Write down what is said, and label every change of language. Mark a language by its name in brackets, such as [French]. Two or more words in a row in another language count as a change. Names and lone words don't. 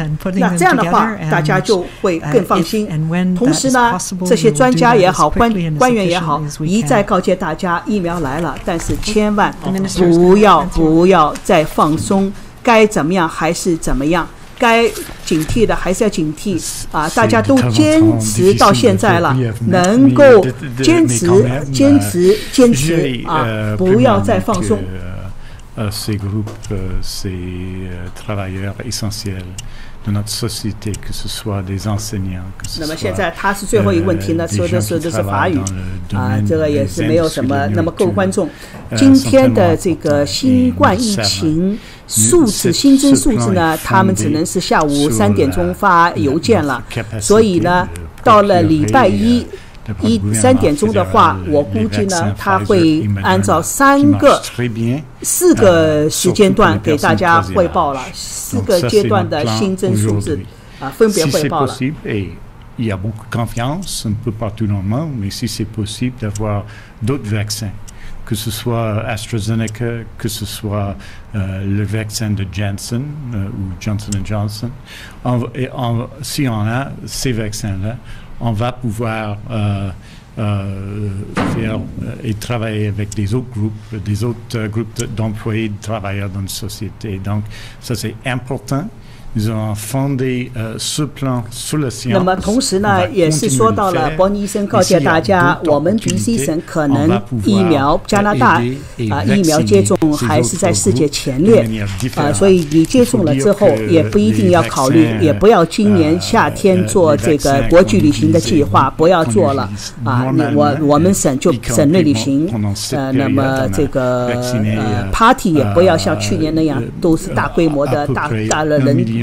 [Chinese] 那这样的话，大家就会更放心。同时呢，这些专家也好，官员也好，一再告诫大家，疫苗来了，但是千万不要再放松，该怎么样还是怎么样，该警惕的还是要警惕大家都坚持到现在了，能够坚持不要再放松。 [French] Ces groupes, ces travailleurs essentiels de notre société, que ce soit des enseignants, que ce soit [Chinese] 那么现在他是最后一个问题呢，说的是法语这个也是没有什么。那么各位观众，今天的这个新冠疫情新增数字呢，他们只能是下午3点钟发邮件了，所以呢，到了礼拜一3点钟的话，我估计呢，他会按照4个时间段给大家汇报了，4个阶段的新增数字分别汇报了。 [French] Il y a beaucoup de confiance, un peu partout dans le monde, mais si c'est possible d'avoir d'autres vaccins, que ce soit AstraZeneca, que ce soit le vaccin de Janssen ou Johnson & Johnson, si on a ces vaccins-là, on va pouvoir faire et travailler avec des autres groupes d'employés, de travailleurs dans une société. Donc, ça c'est important. Nous avons fondé ce plan sur la science. [Chinese] 那么同时呢，也是说到了伯尼医生告诫大家，我们 BC 省可能疫苗加拿大疫苗接种还是在世界前列所以你接种了之后也不一定要考虑，也不要今年夏天做这个国际旅行的计划，不要做了我们省就省内旅行那么这个party 也不要像去年那样都是大规模的大的人。